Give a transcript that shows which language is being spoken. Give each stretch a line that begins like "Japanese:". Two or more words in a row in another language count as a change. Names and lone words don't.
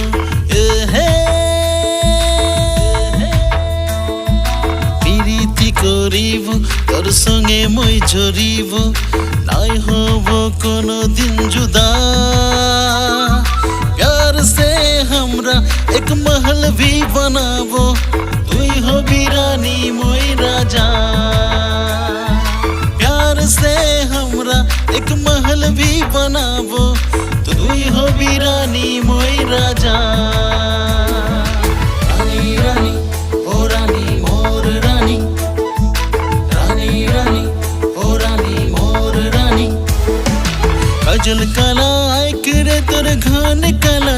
Assamese: প্রীতি করিব তোর সঙ্গে মই জড়িব নাই হব কোনো দিন जुदा
Bhojpuri: प्यार से हमरा एक महल भी बनाबो
Assamese: তুই হবি রানী মই রাজা
Bhojpuri: प्यार से हमरा एक महल भी बनाबो
Assamese: তুই হবি রানী মই রাজা রানী রানী ও রানী মোর রানী রানী রানী ও রানী মোর রানী কাজল কালা আইক রে তোর ঘন কালা